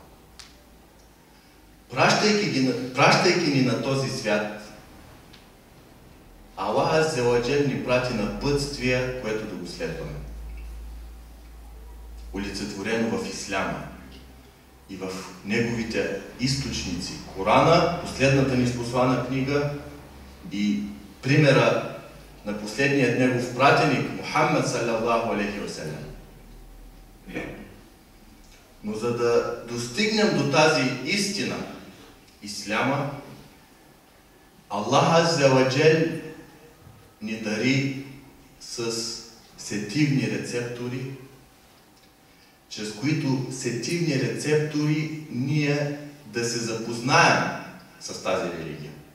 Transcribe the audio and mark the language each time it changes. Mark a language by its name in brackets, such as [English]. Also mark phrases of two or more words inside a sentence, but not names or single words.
[Bulgarian] Пращайки ни на този свят, Аллах [Arabic] عز وجل [Bulgarian] ни прати напътствие, което да го следваме. Олицетворено в Исляма и в неговите източници. Корана, последната ни послана книга, и примера на последният негов пратеник Мухаммад [Arabic] صلى الله عليه وسلم. [Bulgarian] Но за да достигнем до тази истина, Исляма, Аллах [Arabic] عز وجل [Bulgarian] ни дари с сетивни рецептори, чрез които сетивни рецептори ние да се запознаем с тази религия.